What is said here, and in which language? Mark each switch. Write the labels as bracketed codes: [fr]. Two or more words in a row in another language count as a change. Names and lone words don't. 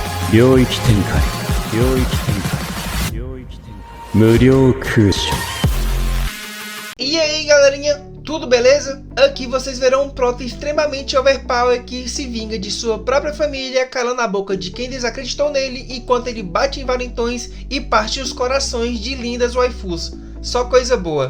[ja] 領域展開領域展開領域展開無料空所. [pt] E aí galerinha, tudo beleza? Aqui vocês verão um prota extremamente overpower que se vinga de sua própria família, calando a boca de quem desacreditou nele enquanto ele bate em valentões e parte os corações de lindas waifus. Só coisa boa.